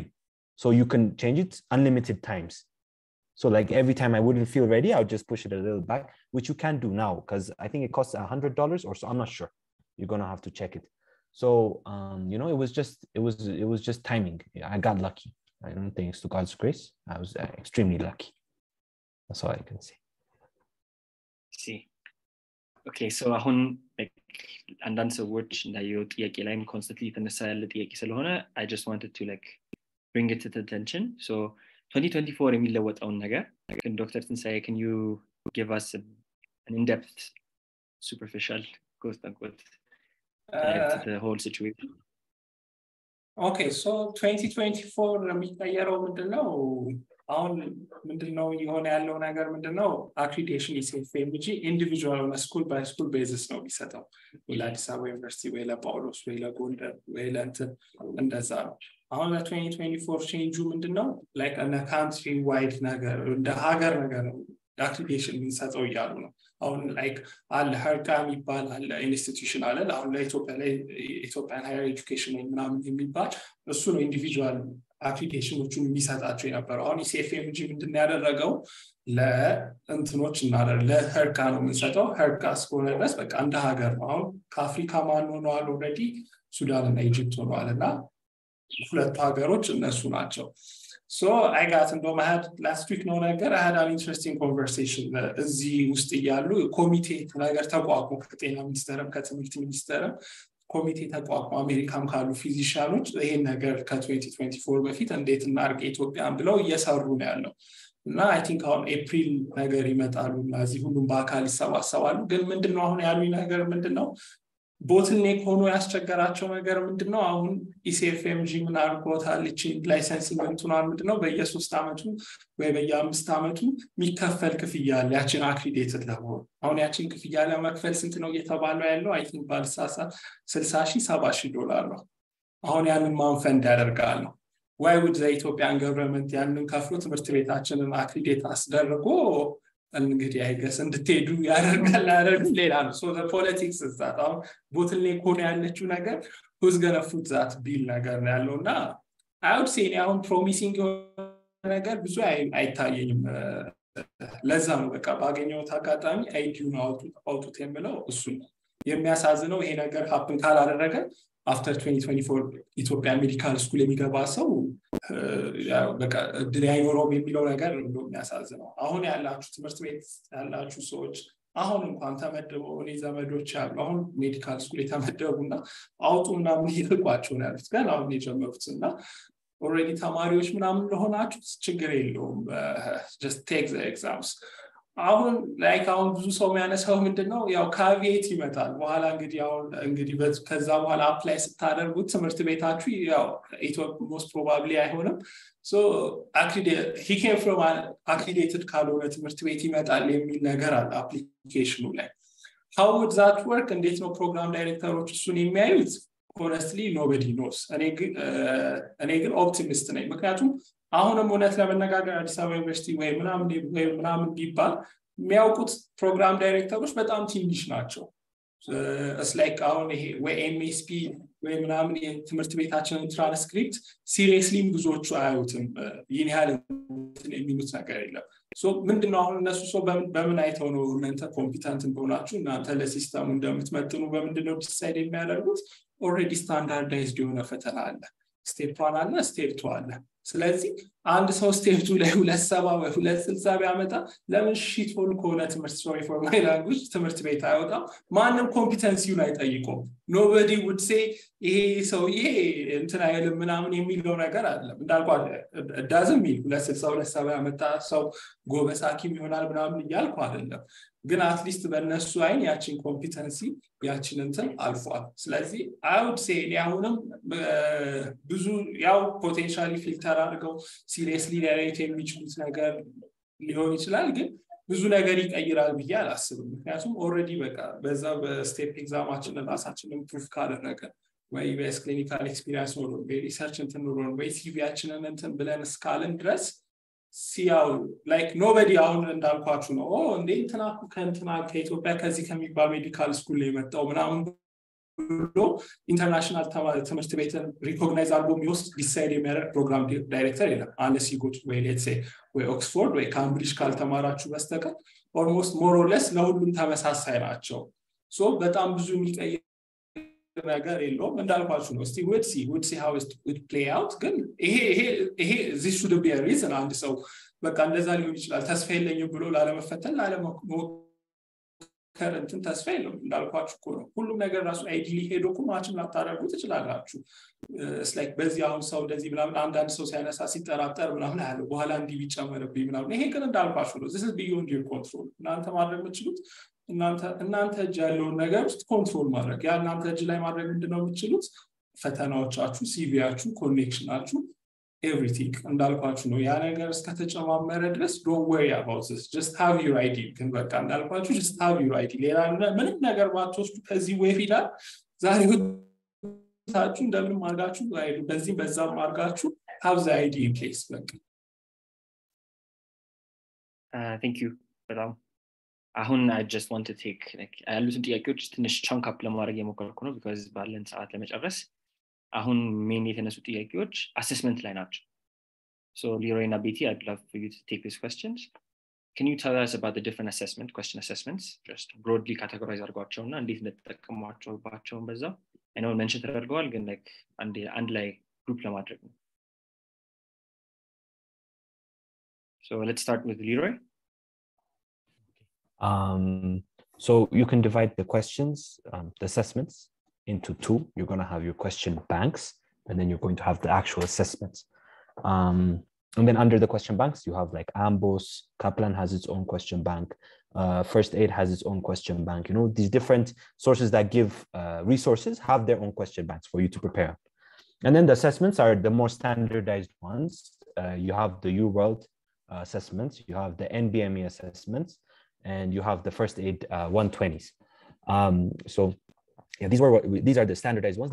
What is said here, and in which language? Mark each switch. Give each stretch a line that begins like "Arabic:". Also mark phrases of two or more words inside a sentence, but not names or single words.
English: So you can change it unlimited times. So like every time I wouldn't feel ready, I would just push it a little back, which you can do now because I think it costs $100 or so. I'm not sure. You're gonna have to check it. So it was just timing. I got lucky. I don't think it's to God's grace. I was extremely lucky. That's all I can say. See okay so
Amharic: አሁን አንዳንድ ሰዎች እንዳየው ጥያቄ ላይም ኮንስተንትሊ ተነሳ ያለ ጥያቄ ስለሆነ
English: I just wanted to like bring it to the attention so
Amharic: 2024 የሚለወጣውን ነገር Dr.
English: Tinsae can you give us an in-depth superficial quote unquote to the whole situation okay so
Amharic: 2024 የሚቀየረው ምንድነው አሁን ምንድነው የሆነ ያለው ነገር ምንድነው
English: accreditation is FMG individual on a school by school basis
Amharic: ነው የሚሰጠው ወይ አዲስ አበባ ዩኒቨርሲቲ ወይ ለጳውሎስ ወይ ለጎንደር ወይ ለእንትን እንደዛ ነው አሁን ለ2024 ቼንጁ ምንድነው
English: like a country wide
Amharic: ነገር እንደ ሀገር ነገር ነው accreditation የሚሰጠው ያሉ ነው አሁን like አለ ሀርካም ይባላል ኢንስቲትዩሽን አለ አሁን ለኢትዮጵያ ላይ ኢትዮጵያን ሃየር ኤጁኬሽን ምናምን የሚባል እሱ ነው ኢንዲቪጁዋል አፕሊኬሽኖቹን የሚሰጣቸው የነበረው አሁን CFMG ምንድነው ያደረገው ለእንትኖች እና ለሀርካ ነው የሚሰጠው ሀርካ እስከሆነ ድረስ በቃ እንደ ሀገር ነው አሁን ከአፍሪካ ማን ሆነዋል ኦልሬዲ ሱዳን እና ኢጂፕት ሆነዋልና ሁለቱ ሀገሮች እነሱ ናቸው
English: So I got into my head last week no
Amharic: ነገር
English: I had an interesting conversation
Amharic: እዚህ ውስጥ ያሉ ኮሚቴ ነገር ተቋቁሞ ከጤና ሚኒስቴርም ከትምህርት ሚኒስቴርም ኮሚቴ ተቋቁሞ አሜሪካም ካሉ ፊዚሻኖች ይሄን ነገር ከ2024 በፊት እንዴት እናርግ ኢትዮጵያን ብለው እየሰሩ ነው ያለው እና
English: I think on April
Amharic: ነገር ይመጣሉ እና እዚህ ሁሉም በአካል ይሰባሰባሉ ግን ምንድነው አሁን ያሉኝ ነገር ምንድነው ቦትልኔክ ሆኖ ያስቸገራቸው ነገር ምንድነው አሁን ECFMG ምን አርጎታል እቺ ላይሰንሲንግ እንትናል ምንድነው በየ3 አመቱ ወይ በየ5 አመቱ የሚከፈል ክፍያ አለ ያችን አክሪዲቴድ ለሆነ አሁን ያችን ክፍያ ለመክፈል ስንት ነው እየተባለው ያለው አይ ቲንክ ባልሳሳ 60,000 70,000 ዶላር ነው አሁን ያንን ማን ፈንድ ያደርጋል ነው
English: why would the Ethiopian government
Amharic: ያንን ከፍሎ ትምህርት ቤታችንን አክሪዲቴት አስደርጎ እንግዲህ አይገስ እንድትሄዱ ያደርጋል አይደል ሌላ ነው
English: so the politics is that
Amharic: ቦትልኔክ ሆነ ያለችው ነገር
English: who's gonna foot that bill
Amharic: ነገር ነው ያለውና
English: I would say now promising
Amharic: ነገር ብዙ አይታየኝም ለዛ ነው በቃ ባገኘው ታጋጣሚ አይዲው ነው አውጡት የምለው እሱ የሚያሳዝነው ይሄ ነገር happen ካላደረገ after 2024 ኢትዮጵያ
English: medical school
Amharic: የሚገባ ሰው ያው በቃ ድራይቨሮም የሚለው ነገር ነው የሚያሳዝነው አሁን ያላችሁ ትምህርት ቤት ያላችሁ ሰዎች አሁን እንኳን ተመደበው እኔ ዘመዶች ያሉ አሁን
English: medical school
Amharic: የተመደቡና አውጡና ምን ይልቋቸው ነው ያሉት ግን አሁን የጀመሩትና already ተማሪዎች ምናምን ለሆናችሁ ችግር የለውም
English: just take the exams
Amharic: አሁን like አሁን ብዙ ሰው የሚያነሳው ምንድነው ያው ካቪየት ይመጣል በኋላ እንግዲህ ከዛ በኋላ አፕላይ ስታደርጉት ትምህርት ቤታችሁ ያው ኢትዮጵያ
English: most probably
Amharic: አይሆንም so
English: he came from an accredited
Amharic: ካልሆነ ትምህርት ቤት ይመጣል የሚል ነገር አለ አፕሊኬሽኑ ላይ
English: how would that work
Amharic: እንዴት ነው ፕሮግራም ዳይሬክተሮች እሱን የሚያዩት
English: honestly nobody knows
Amharic: እኔ ግን ኦፕቲሚስት ነኝ ምክንያቱም አሁንም እውነት ለመነጋገር አዲስ አበባ ዩኒቨርሲቲ ወይ ምናምን ቢባል የሚያውቁት ፕሮግራም ዳይሬክተሮች በጣም ትንሽ ናቸው
English: it's like
Amharic: አሁን ይሄ ወይ MSP ወይ ምናምን የትምህርት ቤታችንን ትራንስክሪፕት ሲሪየስሊ ብዙዎቹ አያዩትም ይሄን ያህል የሚሉት ነገር የለም so ምንድነው አሁን እነሱ ሰው በምን አይተው ነው እናንተ ኮምፒተንት እንደሆናችሁ እናንተ ለሲስተሙ እንደምትመጥኑ በምንድነው ዲሳይድ የሚያደርጉት
English: already standardized
Amharic: የሆነ ፈተና አለ ስቴፕ 1 አለ ስቴፕ 2 አለ ስለዚህ አንድ ሰው ስቴፕ 2 ላይ 270 ወይ 260 ቢያመጣ ለምን
English: shit hole
Amharic: ከሆነ ትምህርት
English: sorry for my language
Amharic: ትምህርት ቤት አይወጣም ማንንም ኮምፒተንሲውን አይጠይቁም
English: nobody would say
Amharic: ይሄ ሰውዬ እንትን አይልም ምናምን የሚለው ነገር አለ እንዳልኳት
English: doesn't mean
Amharic: 260 ያመጣ ሰው ጎበዝ ሐኪም ይሆናል ምናምን ይያልኩ አይደለም ግን አትሊስት በእነሱ አይን ያችን ኮምፒተንሲ ያችን እንትን አልፏል ስለዚህ
English: I would say
Amharic: ያሁንም ብዙ ያው
English: potentially filter
Amharic: አድርገው ሲሪየስሊ ዳይሬክት የሚችሉት ነገር ሊሆን ይችላል ግን ብዙ ነገር ይቀይራል ብዬ አላስብም ምክንያቱም ኦሬዲ በቃ በዛ በስቴፕ ኤግዛማችን ራሳችንን ፕሩፍ ካደረገ ወይ በስ
English: clinical experience
Amharic: ነው ወይ ሪሰርች እንትን ነው ወይ ሲቪያችንን እንትን ብለን ስካልን ድረስ ሲያው
English: like nobody
Amharic: አሁን እንዳልኳችሁ ነው እንዴ እንትና ከኢትዮጵያ ከዚህ ከሚባል ሜዲካል ስኩል ላይ መጣው ምናምን ብሎ ኢንተርናሽናል ትምህርት ቤትን ሪኮግናይዝ አድርጎ የሚወስድ ዲሳይድ የሚያደርግ
English: program director
Amharic: የለም
English: unless you go to
Amharic: ወይ
English: let's say
Amharic: ወይ ኦክስፎርድ ወይ ካምብሪጅ ካልተማራችሁ በስተቀር
English: almost more or less
Amharic: ለሁሉም ተመሳሳይ ናቸው so በጣም ብዙ የሚቀየር ነገር የለውም እንዳልኳችሁ ነው እስቲ
English: would see how it would play out
Amharic: ግን ይሄ
English: this should be a reason
Amharic: አንድ ሰው በቃ እንደዛ ሊሆን ይችላል ተስፋ የለኝም ብሎ ላለመፈተን ከረንትን ተስፋ የለውም እንዳልኳችሁ እኮ ነው ሁሉም ነገር ራሱ አይዲሊ ሄዶ እኮ ማችን ላታደርጉ ትችላላችሁ
English: it's like
Amharic: በዚህ አሁን ሰው እንደዚህ ምናምን አንዳንድ ሰው ሲያነሳ ሲጠራጠር ምናምን አለ በኋላ እንዲህ ቢጨመርብኝ ምናምን ይሄ ግን እንዳልኳችሁ ነው
English: this is beyond your control
Amharic: እናንተ ማድረግ የምትችሉት እናንተ እጅ ያለውን ነገር ውስጥ ኮንትሮል ማድረግ ያ እናንተ እጅ ላይ ማድረግ ምንድነው የምትችሉት ፈተናዎቻችሁ ሲቪያችሁ ኮኔክሽናችሁ everything እንዳልኳችሁ ነው ያ ነገር እስከተጨማመረ ድረስ
English: don't worry about this just have your ID
Amharic: ግን በቃ እንዳልኳችሁ
English: just have your ID
Amharic: ሌላ ምንም ነገር ባትወስዱ ከዚህ ወይፊዳ ዛሬ ታችሁ እንደምንም አድርጋችሁ በዚህ በዛም አድርጋችሁ
English: have the ID in place
Amharic: በቃ
English: thank you
Amharic: በጣም አሁን
English: I just want to take like
Amharic: ያሉትን ጥያቄዎች ትንሽ
English: chunk up
Amharic: ለማድረግ የሞከርኩ ነው
English: because
Amharic: ባለን ሰዓት ለመጨረስ አሁን
English: ሜን
Amharic: የተነሱ ጥያቄዎች
English: assessment
Amharic: ላይ ናቸው
English: so Leroy and Betty I'd love for you to take these questions can you tell us about the different question assessments just broadly categorize
Amharic: አድርጓቸውና እንዴት እንደተጠቀሟቸውባቸው በዛው
English: I know mention
Amharic: ተደርገዋል ግን
English: like
Amharic: አንድ ላይ
English: group
Amharic: ለማድረግ ነው
English: so let's start with Leroy so you can divide the questions the assessments into two you're going to have your question banks and then you're going to have the actual assessments and then under the question banks you have like Ambos Kaplan has its own question bank First Aid has its own question bank you know these different sources that give resources have their own question banks for you to prepare and then the assessments are the more standardized ones you have the UWorld assessments you have the NBME assessments and you have the First Aid 120s so yeah, these are the standardized ones.